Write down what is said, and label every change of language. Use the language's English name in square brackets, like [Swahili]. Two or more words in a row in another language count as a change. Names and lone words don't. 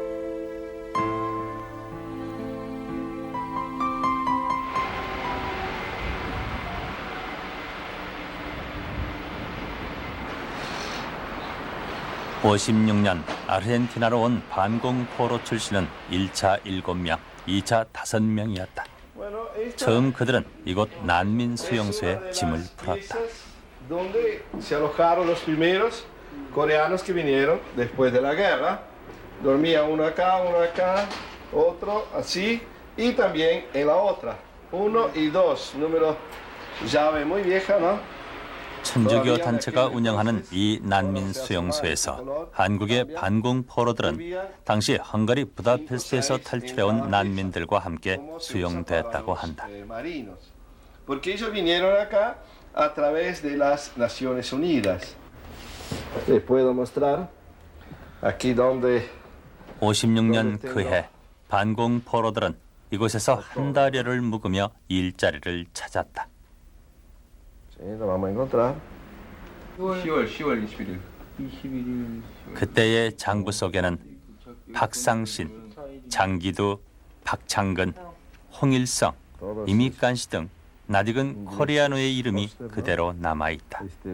[Korean] (56년) 아르헨티나로 온 반공포로 출신은 1차 7명, 2차 5명이었다. 처음 그들은 이곳 난민 수용소에 짐을 풀었다. [Spanish] Donde se alojaron los primeros coreanos que vinieron después de la guerra. Dormía uno acá, otro así, y también en la otra. 1 y 2, número llave muy vieja, ¿no? [Korean] 천주교 단체가 운영하는 이 난민 수용소에서 한국의 반공 포로들은 당시 헝가리 부다페스트에서 탈출해온 난민들과 함께 수용됐다고 한다. [Spanish] Porque ellos vinieron acá a través de las Naciones Unidas. Les puedo mostrar aquí donde [Korean] 56년 그해 반공 포로들은 이곳에서 한 달여를 묵으며 일자리를 찾았다. [Spanish] lo vamos a encontrar. [Korean] 10월 21일. 그때의 장부 속에는 박상신, 장기두, 박창근, 홍일성, 이미간 씨 등 낯익은 코리아노의 이름이 그대로 남아있다.